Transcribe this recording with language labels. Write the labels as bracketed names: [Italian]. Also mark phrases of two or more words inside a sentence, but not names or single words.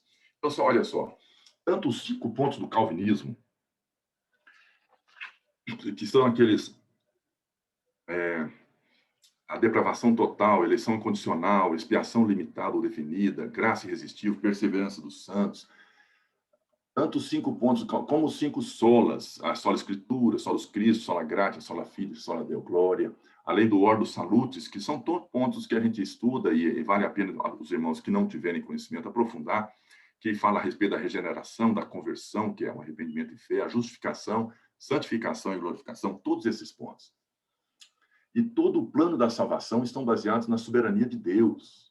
[Portuguese] Então, olha só, tanto os 5 pontos do calvinismo, que são aqueles... a depravação total, eleição incondicional, expiação limitada ou definida, graça irresistível, perseverança dos santos, tanto os 5 pontos como os 5 solas, a sola escritura, solos Cristo, [Latin] sola gratia, sola fide, sola deo glória, [Portuguese] além do [Latin] ordo salutis, [Portuguese] que são todos pontos que a gente estuda e vale a pena os irmãos que não tiverem conhecimento aprofundar, que fala a respeito da regeneração, da conversão, que é o arrependimento e fé, a justificação, santificação e glorificação, todos esses pontos. E todo o plano da salvação estão baseados na soberania de Deus.